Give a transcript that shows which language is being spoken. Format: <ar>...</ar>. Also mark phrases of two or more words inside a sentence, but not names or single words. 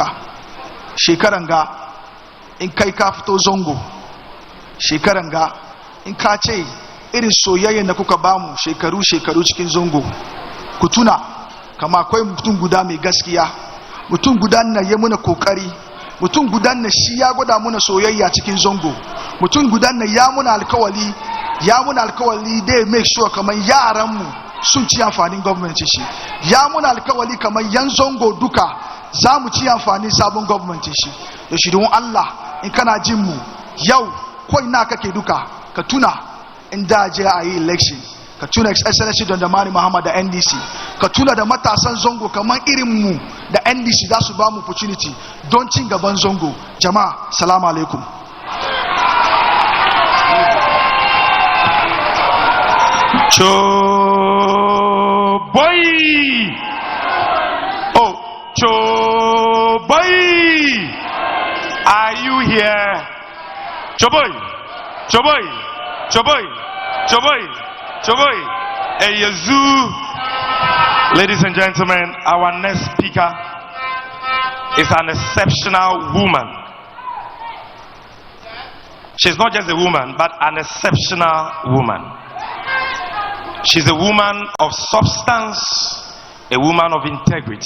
<ha>Shekaran ga in kai ka fito Zongo, shekaran ga in ka ce irin soyayyen da kuka bamu shekaru cikin Zongo, ku tuna kama akwai mutum guda mai gaskiya, mutum guda na yi muna kokari, mutum guda na shi ya gwada muna soyayya cikin Zongo, mutum guda na ya muna alkawali dai</ha> <en>make sure</en> <ha>kamar yaranmu sun ci amfanin gwamnati shi, ya muna alkawali kamar yan Zongo duka za mu ci amfanin sabon gwamnati shi. Da shi don Allah in kana jin mu yau ko ina kake duka ka tuna in da je a yi election, ka tuna Excellency Dr. Muhammad da NDC, ka tuna da matasan Zongo kamar irin mu da NDC za su ba mu opportunity don cin gaban Zongo. Jama'a</ha> <ar>السلام عليكم.</ar> <en>Choboy! Oh, Choboy! Are you here? Choboy! Choboy! Choboy! Choboy! Choboy! Hey, Yazoo! Ladies and gentlemen, our next speaker is an exceptional woman. She's not just a woman, but an exceptional woman. She's a woman of substance, a woman of integrity.</en>